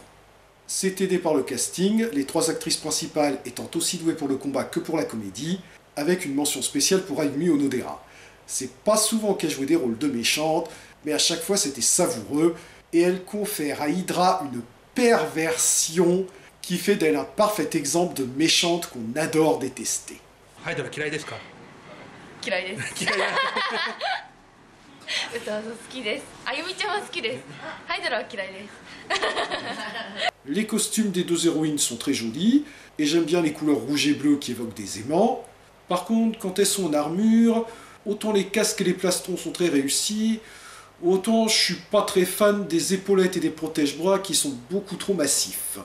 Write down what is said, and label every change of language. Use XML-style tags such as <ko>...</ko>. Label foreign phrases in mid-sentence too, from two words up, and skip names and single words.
<fr>C'est aidé par le casting, les 3 actrices principales étant aussi douées pour le combat que pour la comédie, avec une mention spéciale pour Ayumi Onodera. C'est pas souvent qu'elle jouait des rôles de méchante, mais à chaque fois c'était savoureux, et elle confère à Hydra une perversion qui fait d'elle un parfait exemple de méchante qu'on adore détester.</fr> <ja>ハイドラ嫌いですか？嫌いです。歌わず好きです。あゆみちゃんは好きです。ハイドラは嫌いです。</ja> <fr>Les costumes des 2 héroïnes sont très jolis, et j'aime bien les couleurs rouge et bleu qui évoquent des aimants. Par contre, quand elles sont en armure, autant les casques et les plastrons sont très réussis, autant je suis pas très fan des épaulettes et des protège-bras qui sont beaucoup trop massifs.</fr>